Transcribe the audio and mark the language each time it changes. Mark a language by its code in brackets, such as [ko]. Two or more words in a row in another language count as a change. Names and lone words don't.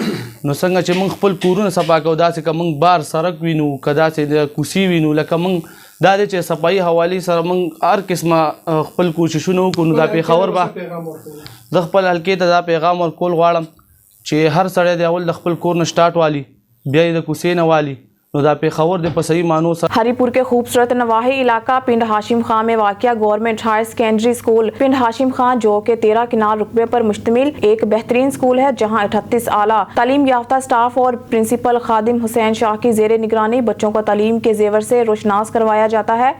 [ps] نو څنګه چې موږ خپل کورونه صفا کوو، داسې که موږ بار سړک وینو، که داسې د کوڅې وینو، لکه موږ دا دی چې صفایي حوالې سره موږ هر قسمه خپل کوششونه وکړو. نو دا پېښور به زه خپل حلقې ته دا پیغام ورکول غواړم چې هر سړی د اول د خپل کور نه سټارټ والی، بیا یې د کوڅې نه والی. نو دا پېښور د په صحیح معنو سره [ur] ہری پور کے خوبصورت نواحی علاقہ پنڈ ہاشم خان میں واقع گورنمنٹ ہائر سیکنڈری اسکول پنڈ ہاشم خان جو کہ 13 کنال رقبے پر مشتمل ایک بہترین اسکول ہے، جہاں 38 اعلیٰ تعلیم یافتہ سٹاف اور پرنسپل خادم حسین شاہ کی زیر نگرانی بچوں کو تعلیم کے زیور سے روشناس کروایا جاتا ہے.